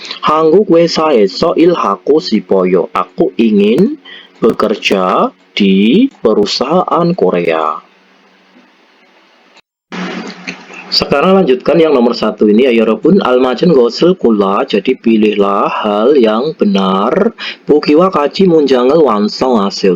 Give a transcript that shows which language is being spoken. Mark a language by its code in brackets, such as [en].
[ko] 한국 회사에서 일하고 싶어요. [id] Aku ingin bekerja di perusahaan Korea. Sekarang lanjutkan yang nomor 1 ini ya [ko] 여러분. 알맞은 것을 골라. [id] Jadi pilihlah hal yang benar. [ko] 보기와 같이 문장을 완성하세요.